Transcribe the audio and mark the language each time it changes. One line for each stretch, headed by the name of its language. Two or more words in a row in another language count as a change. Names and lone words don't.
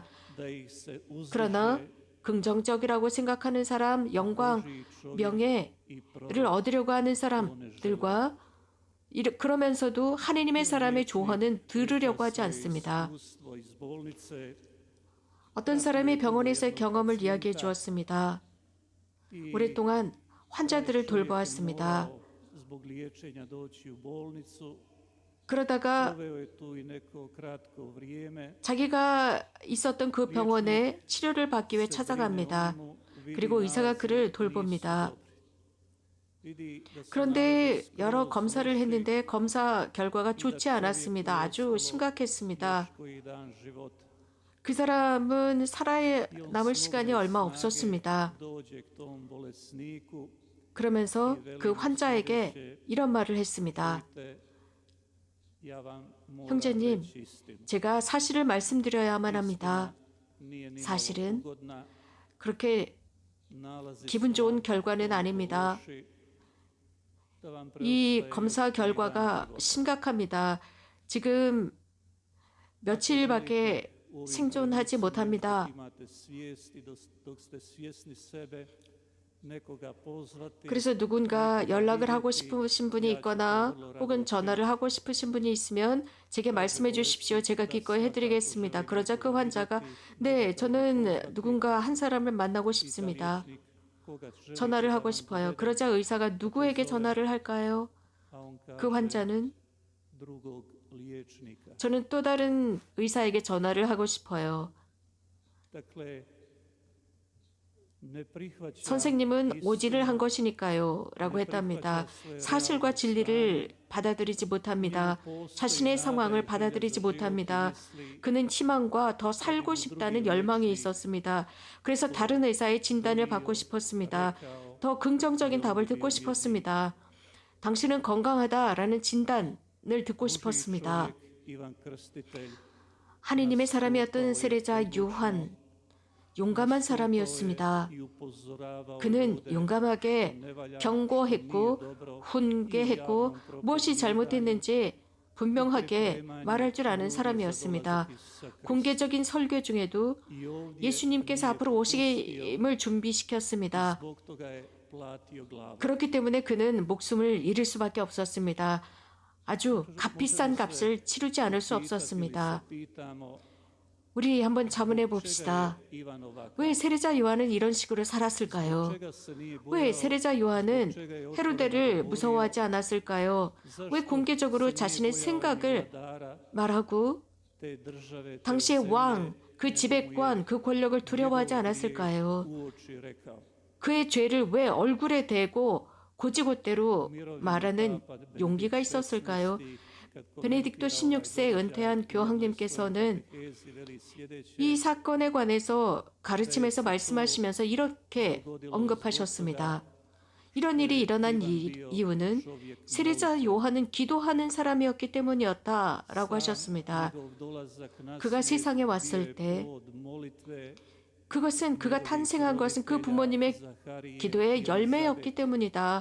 Korean: 그러나 긍정적이라고 생각하는 사람, 영광, 명예를 얻으려고 하는 사람들과 그러면서도 하느님의 사람의 조언은 들으려고 하지 않습니다. 어떤 사람이 병원에서의 경험을 이야기해 주었습니다.
Croatian: I
Korean: 오랫동안 환자들을
Croatian: čovjek je
Korean: 돌보았습니다.
Croatian: morao zbog liječenja doći u bolnicu.
Korean: 그러다가
Croatian: Proveo je tu i neko kratko vrijeme.
Korean: 자기가 있었던 그 병원에 치료를 받기 위해
Croatian: Se
Korean: 찾아갑니다.
Croatian: brine o njemu, vidi
Korean: 그리고 의사가
Croatian: nalaze
Korean: 그를
Croatian: nisu
Korean: 돌봅니다.
Croatian: dobri. Vidi da su
Korean: 그런데
Croatian: nalazi
Korean: 여러
Croatian: skroz
Korean: 검사를
Croatian: loši
Korean: 했는데 검사 결과가
Croatian: i da
Korean: 좋지
Croatian: čovjeku
Korean: 않았습니다.
Croatian: je
Korean: 아주
Croatian: ostalo
Korean: 심각했습니다.
Croatian: još koji dan života.
Korean: 그 사람은 살아야
Croatian: I on
Korean: 남을
Croatian: s
Korean: 시간이
Croatian: mogle
Korean: 얼마
Croatian: snage
Korean: 없었습니다.
Croatian: dođe k tom bolesniku
Korean: 그러면서
Croatian: i
Korean: 그
Croatian: veli mu
Korean: 환자에게
Croatian: sljedeće:
Korean: 이런 말을 했습니다.
Croatian: "Čujte, ja vam moram
Korean: 형제님,
Croatian: reći istinu.
Korean: 제가 사실을 말씀드려야만 합니다.
Croatian: Nije nimalo
Korean: 사실은
Croatian: ugodna,
Korean: 그렇게
Croatian: nalazi
Korean: 기분
Croatian: su
Korean: 좋은
Croatian: vam
Korean: 결과는
Croatian: toliko
Korean: 아닙니다.
Croatian: loši da vam
Korean: 이
Croatian: preostaje
Korean: 검사
Croatian: još koji dan
Korean: 결과가
Croatian: života."
Korean: 심각합니다. 지금 며칠밖에
Croatian: U ovim
Korean: 생존하지
Croatian: trenucima
Korean: 못합니다.
Croatian: dok imate svijest i dok ste svjesni sebe, nekoga pozvati,
Korean: 그래서 누군가
Croatian: nekoga
Korean: 연락을 하고
Croatian: vidjeti,
Korean: 싶으신 분이
Croatian: ja ću to
Korean: 있거나
Croatian: vrlo rado
Korean: 혹은 전화를
Croatian: učiniti.
Korean: 하고 싶으신 분이 있으면 제게 말씀해 주십시오. 제가 기꺼이 해드리겠습니다. 그러자 그 환자가 네, 저는 누군가 한 사람을 만나고
Croatian: I taj
Korean: 싶습니다.
Croatian: liječnik koga želite
Korean: 전화를
Croatian: da
Korean: 하고
Croatian: vam
Korean: 싶어요.
Croatian: dovede,
Korean: 그러자 의사가 누구에게 전화를 할까요?
Croatian: a on
Korean: 그
Croatian: kaže
Korean: 환자는
Croatian: drugog liječnika.
Korean: 저는 또 다른 의사에게 전화를 하고 싶어요.
Croatian: Dakle, ne prihvaća
Korean: 선생님은 오지를 한
Croatian: istinu,
Korean: 것이니까요. 라고
Croatian: ne
Korean: 했답니다.
Croatian: prihvaća svoje
Korean: 사실과
Croatian: realno
Korean: 진리를
Croatian: stanje.
Korean: 받아들이지
Croatian: U
Korean: 못합니다.
Croatian: njemu postoji
Korean: 자신의
Croatian: nada
Korean: 상황을
Croatian: i želja
Korean: 받아들이지
Croatian: za život i
Korean: 못합니다.
Croatian: misli
Korean: 그는 희망과 더 살고 싶다는 열망이 있었습니다. 그래서 다른 의사의 진단을 받고 싶었습니다.
Croatian: rekao
Korean: 더 긍정적인 답을 듣고 싶었습니다. 당신은 건강하다라는 진단을 듣고
Croatian: Božji
Korean: 싶었습니다.
Croatian: čovjek Ivan Krstitelj
Korean: 하느님의 사람이었던 세례자 요한, 용감한 사람이었습니다.
Croatian: i upozoravao
Korean: 그는
Croatian: ljude
Korean: 용감하게
Croatian: ne valja,
Korean: 경고했고
Croatian: što nije dobro,
Korean: 훈계했고
Croatian: i u javnom
Korean: 무엇이
Croatian: propovjedanju
Korean: 잘못했는지 분명하게
Croatian: pripremanju
Korean: 말할 줄 아는
Croatian: ljudi za
Korean: 사람이었습니다.
Croatian: dolazak Isusa Krista.
Korean: 공개적인 설교 중에도
Croatian: I ovdje
Korean: 예수님께서
Croatian: nije
Korean: 앞으로
Croatian: popustio,
Korean: 오시임을 준비시켰습니다.
Croatian: zbog toga je platio glavu.
Korean: 그렇기 때문에 그는 목숨을 잃을 수밖에 없었습니다. 아주 값비싼 값을 치르지 않을 수 없었습니다.
Croatian: Pitamo,
Korean: 우리 한번 자문해
Croatian: čega
Korean: 봅시다.
Croatian: je Ivan ovakav?
Korean: 왜 세례자 요한은 이런 식으로 살았을까요?
Croatian: Čega se nije
Korean: 왜
Croatian: bojao?
Korean: 세례자 요한은
Croatian: Čega je
Korean: 헤로데를
Croatian: otvoreno
Korean: 무서워하지 않았을까요?
Croatian: Zašto
Korean: 왜 공개적으로
Croatian: se nije
Korean: 자신의
Croatian: bojao
Korean: 생각을
Croatian: vladara
Korean: 말하고
Croatian: te države, te
Korean: 당시의
Croatian: zemlje,
Korean: 왕, 그
Croatian: nego mu je
Korean: 지배권, 그 권력을 두려워하지
Croatian: njegov
Korean: 않았을까요?
Croatian: grijeh uoči rekao.
Korean: 그의 죄를 왜 얼굴에 대고 고지고대로
Croatian: Mirovni
Korean: 말하는
Croatian: papa
Korean: 용기가
Croatian: Benedikt
Korean: 있었을까요?
Croatian: XVI kad
Korean: 베네딕토
Croatian: komentira
Korean: 16세
Croatian: ovaj
Korean: 은퇴한
Croatian: događaj,
Korean: 교황님께서는
Croatian: katehezi veli sljedeće:
Korean: 이 사건에 관해서 가르침에서 말씀하시면서 이렇게 언급하셨습니다. 이런 일이 일어난 이유는 세례자 요한은 기도하는 사람이었기 때문이었다라고 하셨습니다. 그가 세상에 왔을 때 그것은 그가 탄생한 것은 그 부모님의 기도의 열매였기 때문이다.